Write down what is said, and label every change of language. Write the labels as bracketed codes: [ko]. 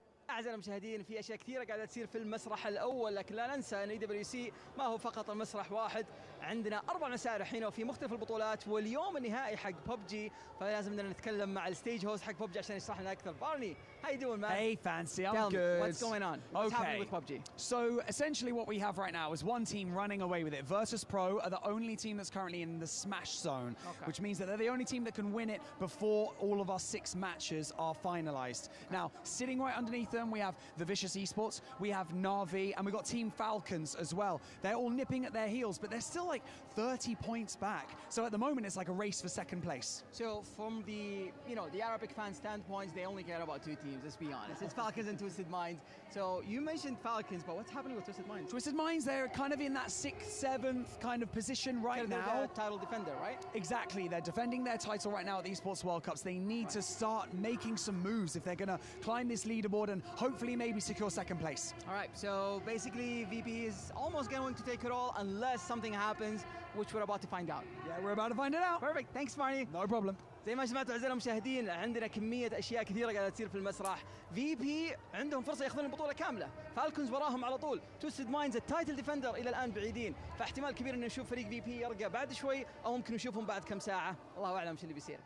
[ar] أعزائنا المشاهدين، في أشياء كثيرة قاعدة تصير في المسرح الأول، لكن لا ننسى أن EWC ما هو فقط المسرح واحد، عندنا 4 مساء الحين وفي مختلف البطولات، واليوم النهائي حق ببجي، فلازم بدنا نتكلم مع الستيج هوست حق ببجي عشان يشرح لنا اكثر. [en] Barney, how you doing, man? Hey, Fancy, I'm Tell me, good. what's going on? What's happening with PUBG? So essentially what we have right now is one team running away with it. Virtus Pro are the only team that's currently in the smash zone, which means that they're the only team that can win it before all of our 6 matches are finalized. Now, sitting right underneath them, we have the Vicious Esports, we have Na'Vi, and we've got Team Falcons as well. They're all nipping at their heels, but they're still like 30 points back. So at the moment, it's like a race for second place. So from the, the Arabic fan standpoint, they only care about 2 teams, let's be honest. It's Falcons and Twisted Minds. So you mentioned Falcons, but what's happening with Twisted Minds? Twisted Minds, they're kind of in that 6th, 7th kind of position right now. They're the title defender, right? Exactly. They're defending their title right now at the Esports World Cups. They need to start making some moves if they're going to climb this leaderboard and hopefully maybe secure second place. All right, so basically VP is almost going to take it all unless something happens, which we're about to find out. Yeah, we're about to find it out. Perfect. Thanks, Marnie. No problem. [ar] زي ما سمعتوا اعزائنا المشاهدين، عندنا كميه اشياء كثيره قاعده تصير في المسرح. في بي عندهم فرصه ياخذون البطوله كامله، فالكونز وراهم على طول، توستد مايندز التايتل ديفندر الى الان بعيدين، فاحتمال كبير ان نشوف فريق في بي يرقى بعد شوي او ممكن نشوفهم بعد كم ساعه، الله اعلم شو اللي بيصير.